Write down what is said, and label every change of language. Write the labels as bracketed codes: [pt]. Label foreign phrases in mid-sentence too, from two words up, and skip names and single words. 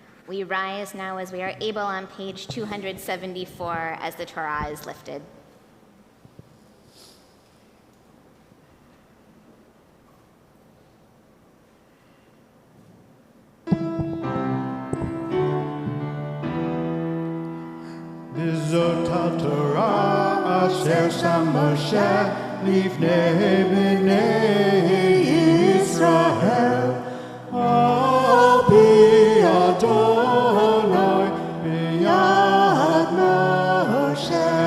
[en] We rise now as we are able on page 274 as the Torah is lifted. [he] בזאת תורה אשר שם משה לפני בני ישראל על פי אדוני ביד משה.